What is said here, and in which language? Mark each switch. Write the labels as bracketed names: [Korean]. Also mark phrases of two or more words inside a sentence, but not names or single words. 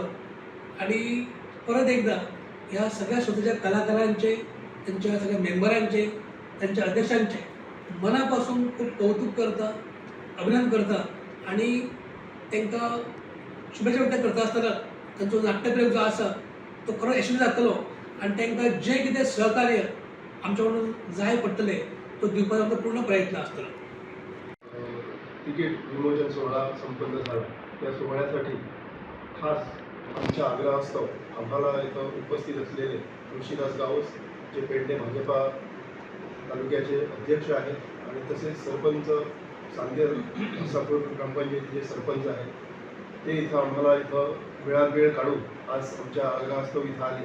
[Konkani] आनी परत एकदां ह्या सगळ्या संस्थेच्या कलाकारांचे, त्यांच्या सगळ्या मेंबरांचे, त्यांच्या अध्यक्षांचे मनापासून खूप कौतुक करता, अभिनंदन करता आनी तांकां शुभेच्छा व्यक्त करता आसतना तांचो नाट्यप्रयोग जो आसा तो खरो यशस्वी जातलो आनी तांकां जें कितें सहकार्य आमच्या कडून जाय पडटलें तो दिवपाचो आमचो पूर्ण प्रयत्न आसतलो. [Marathi] तिकीट विमोचन सोहळा संपन्न झाला. त्या सोहळ्यासाठी खास आमच्या आग्रहास्तव आम्हाला इथं उपस्थित असलेले तुळशीदास गावस जे पेडणे भाजपा तालुक्याचे अध्यक्ष आहेत आणि तसेच सरपंच सांदेर सापूर ग्रामपंचायतीचे सरपंच आहेत, ते इथं आम्हाला इथं वेळ काढून आज आमच्या आग्रहास्तव इथं आले.